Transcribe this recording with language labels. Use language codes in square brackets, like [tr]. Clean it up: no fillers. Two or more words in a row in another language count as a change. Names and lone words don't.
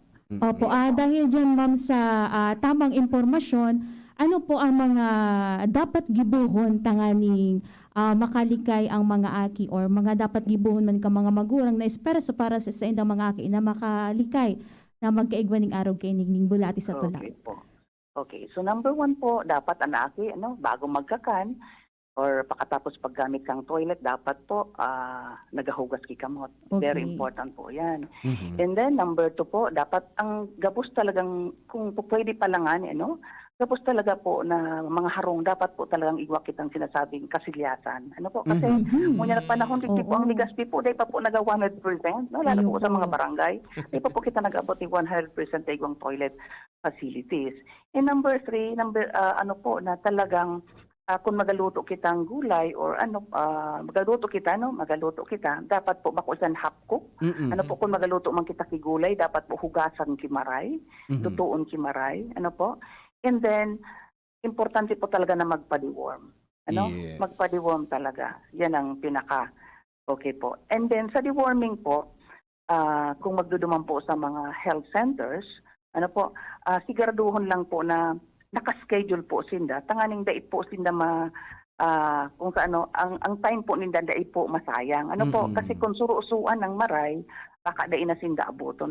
[bik] Opo, dahil dyan ma'am sa tamang impormasyon, ano po ang mga dapat gibuhon tanganing makalikay ang mga aki or mga dapat gibuhon man ka mga magurang na espera para sa indang mga aki na makalikay na magkaigwaning araw kay ning bulati sa tula. Okay po. Okay, so number 1 po, dapat anaki, bago magkakan, or pakatapos paggamit kang toilet, dapat po nagahugas ki kamot. [en] Very Okay. [tl] important po yan. Mhm. [bik] And then number 2 po, dapat ang gabos talagang, kung pwede palangan, gabos talaga po na mga harong, dapat po talagang iwak kitang sinasabing kasilyasan. [tl] Ano po? Kasi muna panahon dito po, ang Oo. [bik] Ligaspi po, dahil pa po naga 100%, no? Lalo po sa mga barangay, dahil pa po kita nag-abot ni 100% na igwang toilet facilities. And number 3, ano po, na talagang kung magaluto kitang gulay or magaluto kita, dapat po bakusan [en] half cook. [bik] Ano po, kung magaluto man kita kigulay, dapat po hugasan kimaray, lutuon kimaray, ano po. [en] And then, [tl] importante po talaga na magpa-deworm. [en] Yes. [tl] Magpa-deworm talaga. Yan ang pinaka, okay po. [en] And then, [bik] sa deworming po, kung magduduman po sa mga [en] health centers, [bik] siguraduhon lang po na naka-schedule po sinda. Tanganing dait po sinda kung sa ang time po ninda dait po masayang. Kasi kung surusuan ng maray, baka dait na sinda abuton.